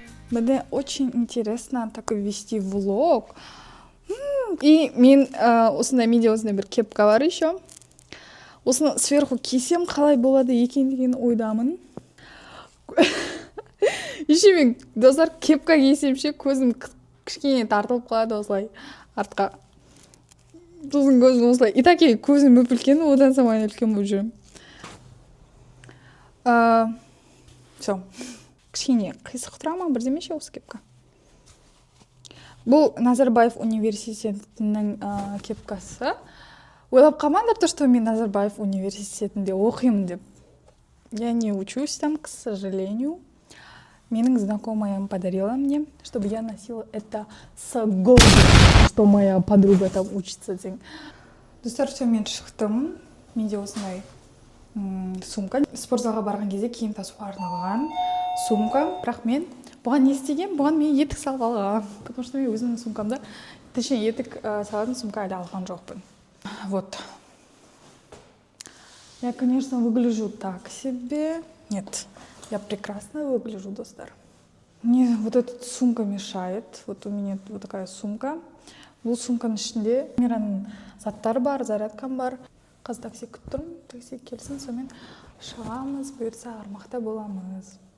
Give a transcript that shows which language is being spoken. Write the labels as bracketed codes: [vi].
[ru] Мне очень интересно так вести влог. [kk] И мен осындай менде осындай бір кепка бар еще. Осыны сверху кисем қалай болады екен деген ойдамын. Еще мен достар кепка кисемше көзім кішкене тартылып қалады осылай артқа. Сосын көзім осылай. И так көзім өп-үлкен, одан самайын үлкен болып жүрем. Все. Кішкене қисық тұра ма бірдеме ше осы кепка. Бұл Назарбаев университетінің кепкасы. Ойлап қалмаңдар [ru] то, что [kk] мен Назарбаев университетінде оқимын деп. [ru] Я не учусь там, к сожалению. Менің знакомая подарила мне, чтобы я носила это с гордостью, что моя подруга там учится. [kk] Достар, все, мен шықтым. Менде осындай сумка. Спортзалға барған кезде киім тасуға арналған сумка. Бірақ мен бұған не істеген? Бұған мен етік салып алған. [ru] Потому что [kk] мен өзімнің сумкамда, точнее, етік салатын сумка әлі алған жоқпын. [ru] Вот. Я, конечно, выгляжу так себе. Нет, я прекрасно выгляжу, достар. Мне вот эта сумка мешает. Вот у меня вот такая сумка. [kk] Бұл сумканың ішінде камераның заттары бар, зарядкам бар. Қыз такси күтіп тұрмын, такси келсін, сонымен шығамыз, бұйырса Армақта боламыз.